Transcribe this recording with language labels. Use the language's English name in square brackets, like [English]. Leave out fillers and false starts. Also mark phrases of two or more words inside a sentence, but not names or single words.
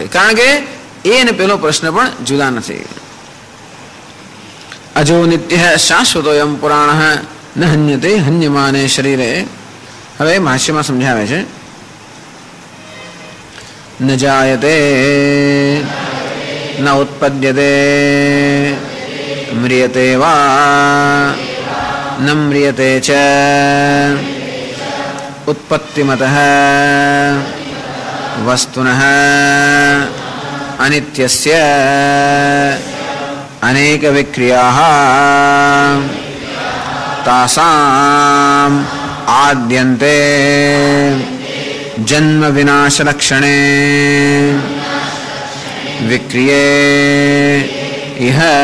[Gujarati] કારણ કે એ અને પેલો પ્રશ્ન પણ જુદા નથી. [Sanskrit] અજો નિત્ય શાશ્વતો એમ પુરાણ ન હન્યતે હન્યમાને શરીરે. [Gujarati] હવે ભાષ્યમાં સમજાવે છે [Sanskrit] ન જાયતે ન ઉત્પદ્યતે म्रियते वा न म्रियते च उत्पत्तिमतः वस्तुनः अनित्यस्य अनेक विक्रियाः तासाम् आद्यन्ते जन्म विनाश लक्षणे विक्रिये इह